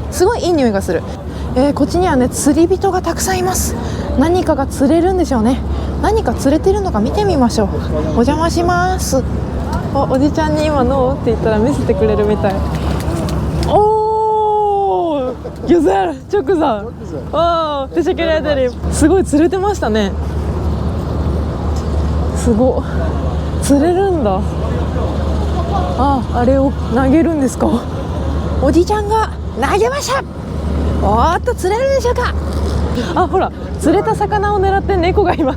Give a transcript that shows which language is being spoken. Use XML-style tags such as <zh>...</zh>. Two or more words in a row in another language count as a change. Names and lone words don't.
<ja>すごいいい匂いがする。こっちにはね釣り人がたくさんいます。何かが釣れるんでしょうね。何か釣れてるのか見てみましょう。お邪魔します。おじちゃんに今ノーって言ったら見せてくれるみたい。</ja> <tr>おー güzel çok güzel。teşekkür ederim。</tr> <ja>すごい釣れてましたね。すごい釣れるんだ。あれを投げるんですか。おじちゃんが投げました。おーっと釣れるでしょうか。ほら釣れた魚を狙って猫がいます。</ja>